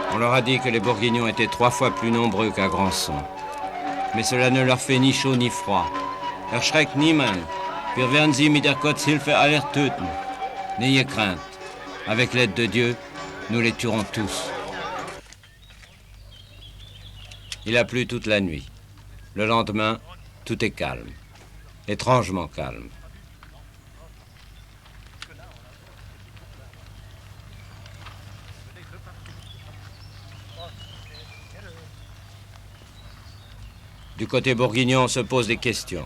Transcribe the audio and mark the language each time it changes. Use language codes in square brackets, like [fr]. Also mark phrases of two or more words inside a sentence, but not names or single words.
[fr] leur a dit que les Bourguignons étaient 3 fois plus nombreux qu'à Grandson. Mais cela ne leur fait ni chaud ni froid. [de] Erschreckt niemand. Wir werden sie mit der Gottshilfe aller töten. [fr] N'ayez crainte. Avec l'aide de Dieu, nous les tuerons tous. Il a plu toute la nuit. Le lendemain, tout est calme. Étrangement calme. Du côté bourguignon, on se pose des questions.